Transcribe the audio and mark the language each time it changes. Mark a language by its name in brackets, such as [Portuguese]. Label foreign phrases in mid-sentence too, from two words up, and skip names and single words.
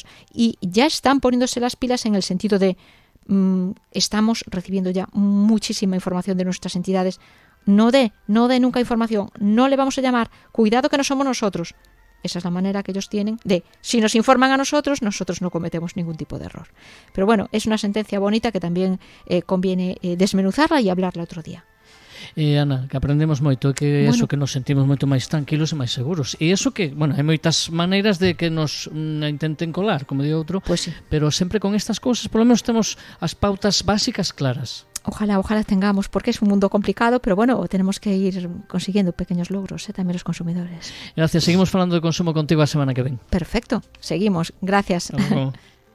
[Spanish] Y ya están poniéndose las pilas en el sentido de estamos recibiendo ya muchísima información de nuestras entidades. No dé nunca información, no le vamos a llamar, cuidado que no somos nosotros. Esa es la manera que ellos tienen de, si nos informan a nosotros, nosotros no cometemos ningún tipo de error. Pero bueno, es una sentencia bonita que también conviene desmenuzarla y hablarla otro día. Ana, [Galician] que aprendemos moito, que bueno, eso que nos sentimos moito máis tranquilos e máis seguros. E eso que, bueno, hai moitas maneiras de que nos intenten colar, como di outro, [Spanish] pues sí. [Galician] Pero sempre con estas cousas, [Spanish] por lo menos [Galician] temos as pautas básicas claras. [Spanish] Ojalá tengamos, porque es un mundo complicado, pero bueno, tenemos que ir consiguiendo pequeños logros, también los consumidores. [Galician] Gracias, seguimos falando de consumo contigo a semana que ven. [Spanish] Perfecto, seguimos, gracias.